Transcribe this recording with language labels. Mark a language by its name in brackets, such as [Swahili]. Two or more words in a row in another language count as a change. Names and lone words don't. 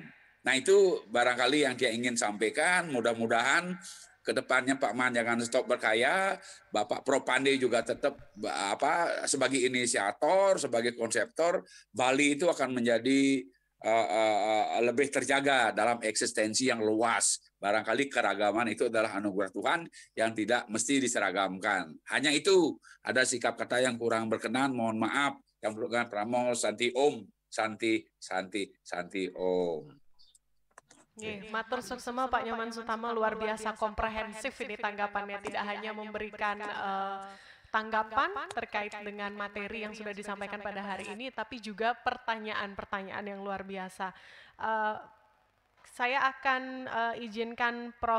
[Indonesian] Nah itu barangkali yang dia ingin sampaikan. Mudah-mudahan ke depannya Pak Man jangan stop berkarya, Bapak Prof Pande juga tetap sebagai inisiator, sebagai konseptor, Bali itu akan menjadi lebih terjaga dalam eksistensi yang luas. Barangkali keragaman itu adalah anugerah Tuhan yang tidak mesti diseragamkan. Hanya itu, ada sikap kata yang kurang berkenan, mohon maaf. Yang berkenan [Sanskrit] Pramo, Santi Om, Santi Om. [Balinese] Matur suksema Pak Nyoman Sutama, [Indonesian] luar biasa komprehensif ini tanggapannya, tidak hanya memberikan tanggapan terkait dengan materi yang sudah disampaikan pada hari ini, tapi juga pertanyaan-pertanyaan yang luar biasa. saya akan izinkan Prof.